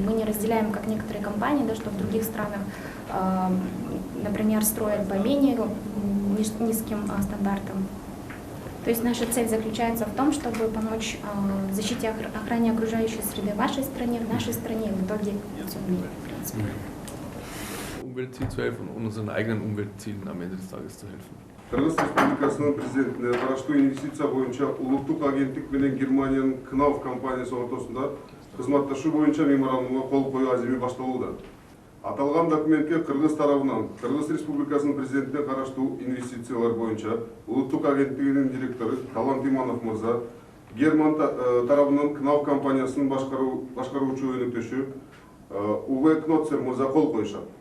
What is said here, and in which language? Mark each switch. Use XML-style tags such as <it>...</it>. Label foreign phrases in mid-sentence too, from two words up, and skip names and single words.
<ru>Мы не разделяем, как некоторые компании, да, что в других странах, например, строят по менее низким стандартам. То есть наша цель заключается в том, чтобы помочь в защите охране окружающей среды в вашей стране, в нашей стране и в итоге в всем мире, в принципе.</ru> <de>Umweltziel zu helfen und unseren eigenen Umweltzielen am Ende des Tages zu helfen.</de> <ky>Кыргыз Республикасынын президентине караштуу инвестиция боюнча улуттук агенттик менен Германиянын КНАУФ компаниясы ортосунда кызматташуу боюнча меморандумга кол коюу азими башталууда. Аталган документке Кыргыз тарабынан Кыргыз Республикасынын президентине караштуу инвестициялар боюнча улуттук агенттигинин директору Талант Иманов мырза, Герман тарабынан КНАУФ компаниясынын башкаруучу өнөктөшү Уве Кноцер мырза кол коюшат.</ky>